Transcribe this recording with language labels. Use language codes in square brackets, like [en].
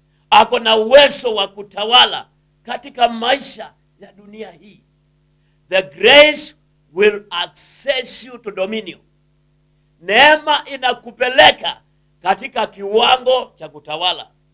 [sw] Ako na uwezo wa kutawala katika maisha ya dunia hii. [en] The grace will access you to dominion. [sw] Neema inakupeleka katika kiwango cha kutawala.